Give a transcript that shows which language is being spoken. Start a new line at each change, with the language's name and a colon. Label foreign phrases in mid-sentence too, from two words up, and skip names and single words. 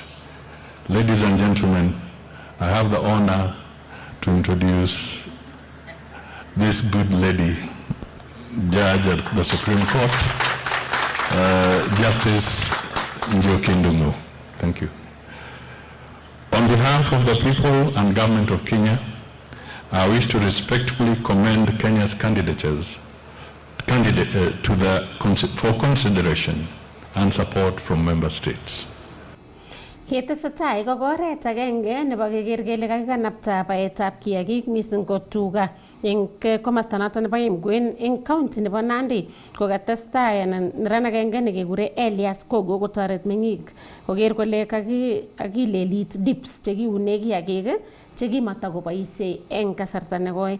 English: Ladies and gentlemen, I have the honor to introduce this good lady, judge at the Supreme Court, Justice Njoki Ndung'u. Thank you. On behalf of the people and government of Kenya, I wish to respectfully commend Kenya's candidatures for consideration and support from member states.
Kalenjin: Ketesetai ko oret agenge nebo keker kele kakikanapta baetab kiagik mising ko tuga eng komosta noto nebo Emgwen eng county nebo Nandi kokatestai anan neran agenge nekekure Elias Kogo kotoret meng'ik koker kole kakilelit dips chekiune kiagik chekimatakoboisie eng kasarta nekoi.